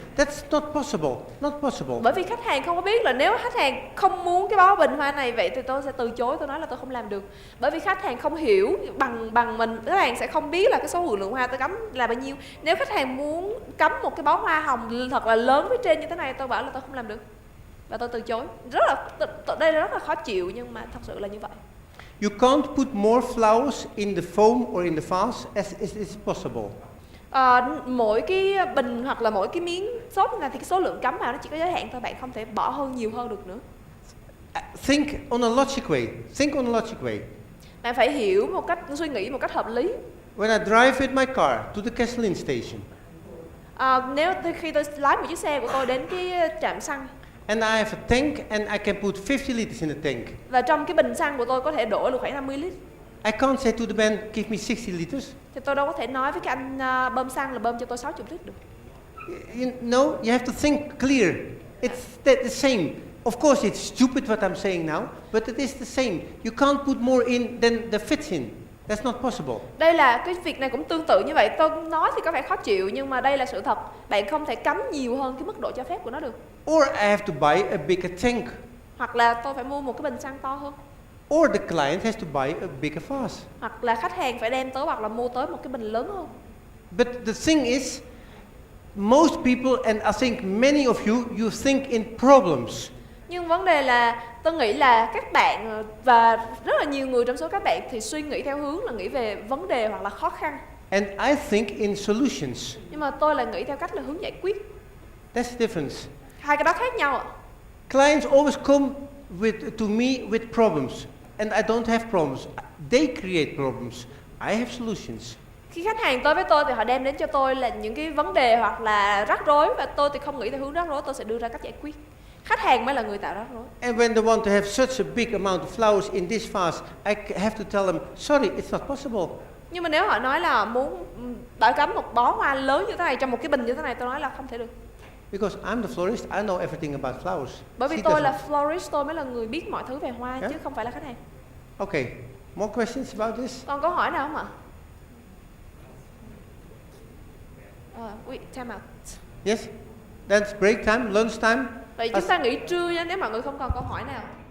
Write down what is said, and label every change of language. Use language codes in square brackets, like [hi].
[en] That's not possible. Not possible. [vi] Bởi vì khách hàng không có biết là nếu khách hàng không muốn cái bó bình hoa này vậy thì tôi sẽ từ chối, tôi nói là tôi không làm được. Bởi vì khách hàng không hiểu bằng mình, khách hàng sẽ không biết là cái số lượng hoa tôi cắm là bao nhiêu. Nếu khách hàng muốn cắm một cái bó hoa hồng thật là lớn phía trên như thế này, tôi bảo là tôi không làm được. Và tôi từ chối. Đây là rất là khó chịu nhưng mà thật sự là như vậy. [en] You can't put more flowers in the foam or in the vase as is possible. [vi] Mỗi cái bình hoặc là mỗi cái miếng xốp này thì cái số lượng cắm vào nó chỉ có giới hạn thôi, bạn không thể bỏ hơn nhiều hơn được nữa. [en] Think on a logic way. Think on a logic way. [vi] Bạn phải hiểu một cách, suy nghĩ một cách hợp lý. [en] When I drive with my car to the gasoline station, [vi] Nếu khi tôi lái một chiếc xe của tôi đến cái trạm xăng [en] and I have a tank and I can put 50 liters in the tank, [vi] và trong cái bình xăng của tôi có thể đổ được khoảng 50 lít, [en] I can't say to the man, give me 60 liters. [vi] thì tôi đâu có thể nói với cái anh bơm xăng là bơm cho tôi 60 lít được. [en] You know, you have to think clear. It's the same. Of course, it's stupid what I'm saying now, but it is the same. You can't put more in than the fits in. That's not possible. [vi] Đây là cái việc này cũng tương tự như vậy. Tôi nói thì có vẻ khó chịu nhưng mà đây là sự thật. Bạn không thể cắm nhiều hơn cái mức độ cho phép của nó được. [en] Or I have to buy a bigger tank. [vi] Hoặc là tôi phải mua một cái bình xăng to hơn. [en] Or the client has to buy a bigger vase. [vi] Hoặc là khách hàng phải đem tới hoặc là mua tới một cái bình lớn hơn. [en] But the thing is, most people, and I think many of you think in problems. [vi] Nhưng vấn đề là tôi nghĩ là các bạn và rất là nhiều người trong số các bạn thì suy nghĩ theo hướng là nghĩ về vấn đề hoặc là khó khăn. [en] And I think in solutions. [vi] Nhưng mà tôi là nghĩ theo cách là hướng giải quyết. [en] That's the difference. [vi] Hai cái đó khác nhau ạ. [en] Clients always come to me with problems, and I don't have problems. They create problems. I have solutions. [vi] Khi khách hàng tới với tôi thì họ đem đến cho tôi là những cái vấn đề hoặc là rắc rối và tôi thì không nghĩ theo hướng rắc rối, tôi sẽ đưa ra cách giải quyết. Khách hàng mới là người tạo rắc rối. [en] And when they want to have such a big amount of flowers in this vase, I have to tell them, sorry, it's not possible. [vi] Nhưng mà nếu họ nói là muốn bảo cắm một bó hoa lớn như thế này trong một cái bình như thế này, tôi nói là không thể được. [en] Because I'm the florist, I know everything about flowers. [vi] Bởi vì [en] She [vi] tôi [en] doesn't. [vi] là florist, tôi mới là người biết mọi thứ về hoa [en] Yeah. [vi] chứ không phải là khách hàng. [en] Okay, more questions about this? [vi] Còn câu hỏi nào không ạ? [en] Wait, time out. Yes? That's break time, lunch time. [vi] Vậy chúng ta nghỉ trưa nha nếu mọi người không còn câu hỏi nào.